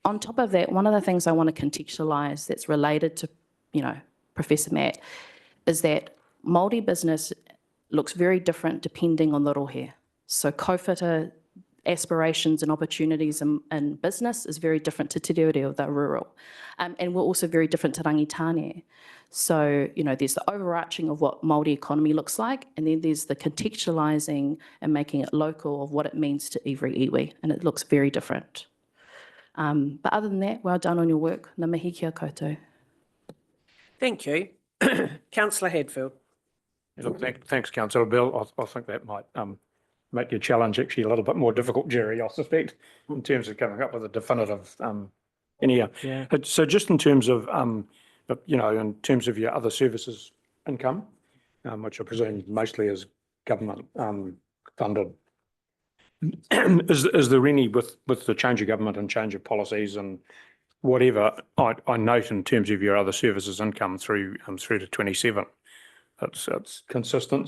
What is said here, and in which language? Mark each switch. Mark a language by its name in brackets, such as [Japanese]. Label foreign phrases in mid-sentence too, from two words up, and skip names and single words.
[English] On top of that, one of the things I want to contextualise that's related to, Professor Matt, is that Māori business looks very different depending on the rohe. So kōwhata aspirations and opportunities in business is very different to [Māori] te reo reo, [English] the rural. And we're also very different to rangitane. So, there's the overarching of what Māori economy looks like, and then there's the contextualising and making it local of what it means to every iwi, and it looks very different. But other than that, well done on your work. [Māori] Ngā mihi kia koutou. [English] Thank you. Councillor Hadfield. Look, thanks, Councillor Bill. I think that might make your challenge actually a little bit more difficult, Jerry, I suspect, in terms of coming up with a definitive. Anyhow, so just in terms of, in terms of your other services income, which I presume mostly is government funded, is there any, with the change of government and change of policies and whatever, I note in terms of your other services income through to 27, it's consistent.